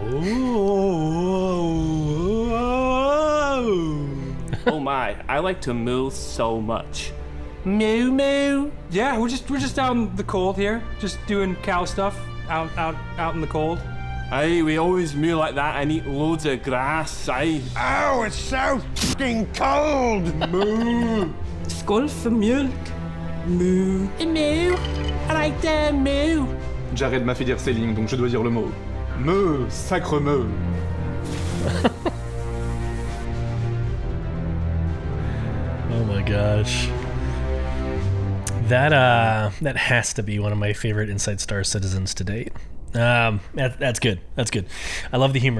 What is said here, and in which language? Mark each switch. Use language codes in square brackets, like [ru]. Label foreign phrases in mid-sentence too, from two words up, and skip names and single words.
[en] Oh my, I like to moo so much. Moo moo. Yeah, we're just out in the cold here, just doing cow stuff out in the cold. Aye, we always moo like that and eat loads of grass, aye. oh, it's so f***ing cold! [sv] Moo. Skål för mjölk. Moo. Moo. [en] I like that moo. [fr] Jared m'a fait dire ces lignes, donc je dois dire le mot. Meu, sacre meu. [en] Oh my gosh. That has to be one of my favorite Inside Star Citizens to date. That's good. That's good. I love the humor.